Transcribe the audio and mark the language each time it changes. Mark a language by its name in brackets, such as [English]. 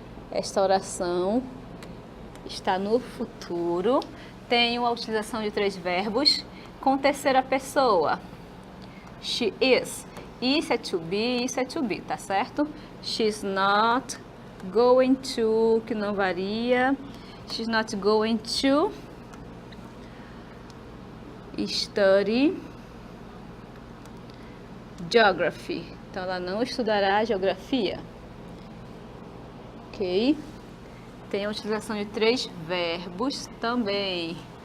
[Portuguese] Esta oração está no futuro, tenho a utilização de 3 verbos, com terceira pessoa. [English] She is. [Portuguese] Isso é to be, tá certo? [English] She's not going to, [Portuguese] que não varia. [English] She's not going to study geography. [Portuguese] Então, ela não estudará geografia. Ok? Tem a utilização de 3 verbos também.